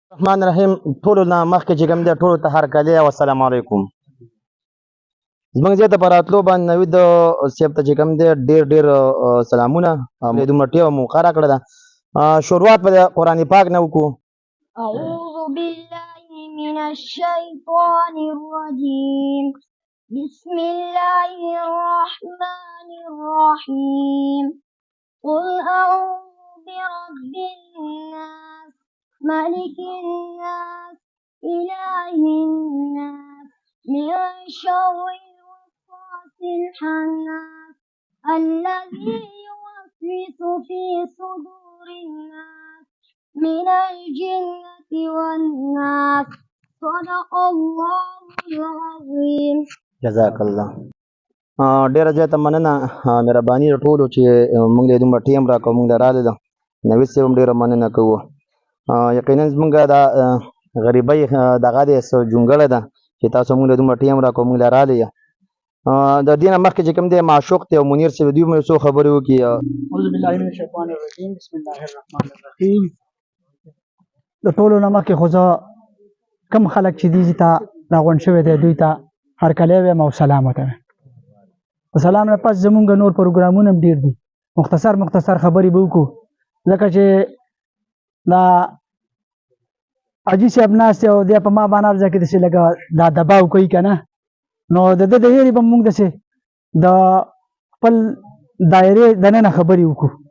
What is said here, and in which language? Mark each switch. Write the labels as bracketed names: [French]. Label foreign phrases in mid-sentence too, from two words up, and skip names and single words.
[Arabic] الرحمن الرحیم [Pashto] ټولو نه مخکې چې کوم دی ټولو ته هرکلی او [Arabic] السلام علیکم. [Pashto] زموږ ځای ته په راتلو باندې نوید صاحب ته چې کوم دی ډېر سلامونه. دومره ټیمه مو ښه راکړې ده. شروعات به د قرآن پاک نه وکړو. [Arabic] أعوذ بالله من الشيطان الرجيم. بسم الله الرحمن الرحيم. قل أعوذ برب الناس ملك الناس إله الناس من شر الوسواس الخناس الذي يوسوس في صدور الناس من الجنة والناس. صدق الله العظيم. جزاک الله. [Pashto] ډېره زیاته مننه مهرباني د ټولو چې موږ له دومره ټیم راکړو موږ له راغلي ده. نوید صاحب هم ډېره مننه کوو. یقینا زموږ د غریبۍ دغه دی څه جونګړه ده چې تاسو موږ له دومره ټیم راکړو موږ له راغلي یو. د دې نه مخکې چې کوم دی معشوق دی او منیر صاحب دوی مو څو خبرې وکړي. [Arabic] اعوذ بالله من الشیطان الرجیم بسم الله الرحمن الرحیم. [Pashto] د ټولو نه مخکې خو زه کوم خلک چې دي ته راغونډ شوي دی دوی ته هرکلی وایم او سلام ورته وایم. د سلام نه پس زمونږ نور پروګرامونه هم ډېر دي. مختصر خبرې به وکړو ځکه چې دا حاجي صاحب ناست دی او دی په ما باندې هر ځای کې داسې لږه دا دباو کوي که نه، نو د ده د هېرې به موږ داسې د خپل دایرې دننه خبرې وکړو.